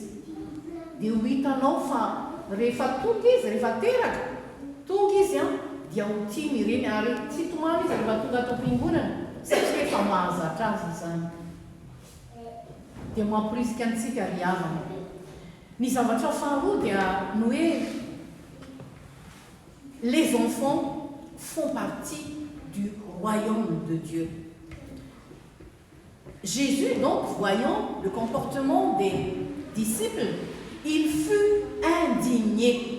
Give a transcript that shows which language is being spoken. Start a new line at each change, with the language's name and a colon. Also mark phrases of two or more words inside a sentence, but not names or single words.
Malagasy: Dia ho hitanao fa rehefa tonga izy, rehefa teraka tonga izy dia ho tia mireny, ary tsy tomany izy rehefa tonga ato am-piangonana satria efa mahazatra azy izany. Dia mampirisika antsika ry havana. Ny zavatra faharoa dia ny hoe
French: les enfants font partie du royaume de Dieu. Jésus, donc, voyant le comportement des disciples, il fut indigné.